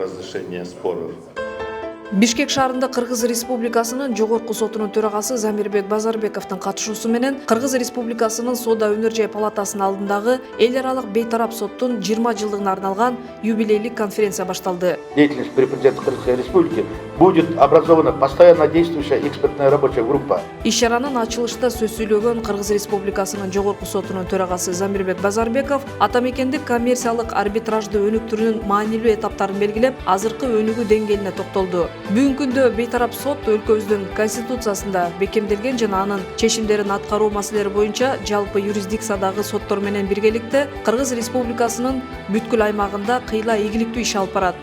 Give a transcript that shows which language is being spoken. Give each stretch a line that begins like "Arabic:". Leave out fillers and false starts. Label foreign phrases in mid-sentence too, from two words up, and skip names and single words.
Russian: разрешения споров.
Kyrgyz: Бишкек шаарында Кыргыз Республикасынын Жогорку сотунун төрагасы Замирбек Базарбековдун катышуусу менен Кыргыз Республикасынын Соода өнөр жай палатасынын алдындагы эл аралык бейтарап соттун 20 жылдыгына арналган юбилейлик конференция башталды.
Russian: Деятельность при президенте Кыргызской Республики будет образована постоянно действующая экспертная рабочая группа.
Kyrgyz: Иш-чаранын ачылышта сөз сүйлөгөн Кыргыз Республикасынын Жогорку сотунун төрагасы Замирбек Базарбеков атамекендик коммерциялык арбитражды өнүктүрүүнүн маанилүү этаптарын белгилеп, азыркы өнүгүү деңгээлине токтолду. Бүгүнкү күндө бейтарап сот өлкөбүздүн конституциясында бекемделген жана анын чечимдерин аткаруу маселелери боюнча жалпы юрисдикциядагы соттор менен биргеликте Кыргыз Республикасынын бүткүл аймагында кыйла ийгиликтүү иш алып барат.